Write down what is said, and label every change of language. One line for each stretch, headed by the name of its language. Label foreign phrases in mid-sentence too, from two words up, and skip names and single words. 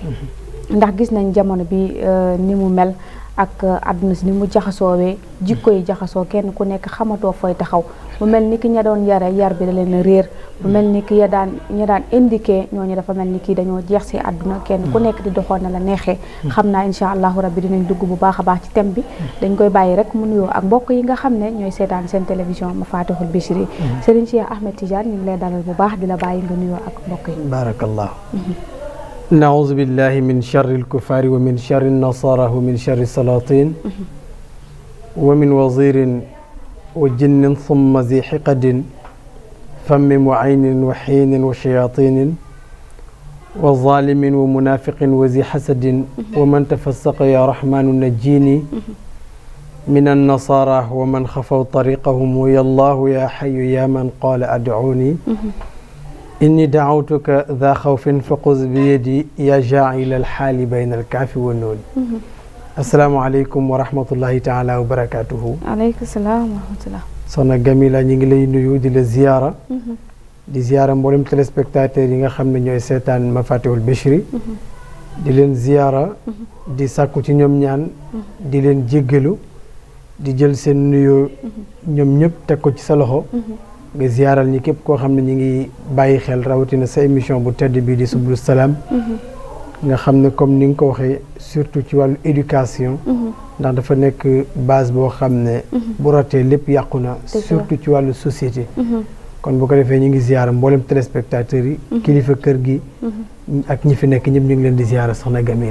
Wolof: ndax gis nañ jamono bi ni mu mel ak àdduna si ni mu jaxasoowee jikko yi jaxasoo kenn ku nekk xamatoo fooy taxaw mu mel ni ki ña doon yare yar bi da leen a réer mu mel ni ki ña daan indiqué ñooñu dafa mel ni kii dañoo jeex si àdduna kenn ku nekk di doxoon na la neexee xam naa
Arabic: إن شاء الله ربي
Wolof: dinañ dugg bu baax a baax ci thème bi dañ koy bàyyi rek mu nuyoo ak mbokk yi nga xam ne ñooy seetaan seen télévision Mafatihul Bichri Serigne Cheikh Ahmed Tidiane ñu ngi lay dalal bu baax di la bàyyi nga nuyoo ak mbokk yi
Arabic: barakallah نعوذ بالله من شر الكفار ومن شر النصارى ومن شر السلاطين ومن وزير وجن ثم ذي حقد فم وعين وحين وشياطين وظالم ومنافق وذي حسد ومن تفسق يا رحمن نجيني من النصارى ومن خفوا طريقهم ويا الله يا حي يا من قال أدعوني إني دعوتك ذا خوف فقذ بيدي يا جاعل الحال بين الكاف والنون السلام عليكم ورحمة الله تعالى وبركاته عليكم السلام ورحمة الله
Wolof: soxna Jamila ñi ngi lay nuyu di la ziyaara di ziyaara mboolem téléspectateurs yi nga xam ne ñooy seetaan Mafatihul Bichri di leen ziyaara di sàkku ci ñoom ñaan di leen jéggalu di jël seen nuyoo ñoom ñëpp teg ko ci sa loxo nga ziyaaral ñi képp koo xam ne ñi ngi bàyyi xel rawatina sa émission bu tedd bii di subul salaam nga xam ne comme ni nga ko waxee surtout ci wàllu éducation ndax dafa nekk base boo xam ne bu ratee lépp yàqu na surtout ci wàllu société kon bu ko defee ñu ngi ziyaara mboolem téléspectateurs yi kilifa kër gi ak ñi fi nekk ñëpp ñu ngi leen di ziyaara soxna Jamila